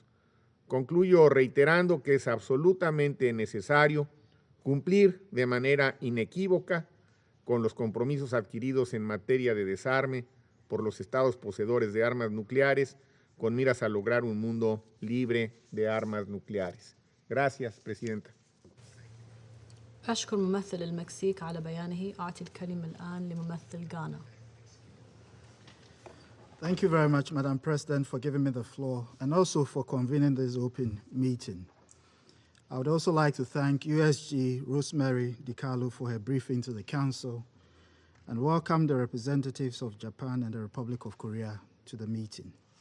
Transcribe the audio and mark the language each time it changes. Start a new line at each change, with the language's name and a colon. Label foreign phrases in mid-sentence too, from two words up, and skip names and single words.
Spanish: Concluyo reiterando que es absolutamente necesario cumplir de manera inequívoca con los compromisos adquiridos en materia de desarme por los estados poseedores de armas nucleares, con miras a lograr un mundo libre de armas nucleares. Gracias, Presidenta.
Arabic: أشكر ممثل المكسيك على بيانه. أعطي الكلمة الآن لممثل غانا.
English: Thank you very much, Madam President, for giving me the floor and also for convening this open meeting. I would also like to thank USG Rosemary DiCarlo for her briefing to the Council and welcome the representatives of Japan and the Republic of Korea to the meeting.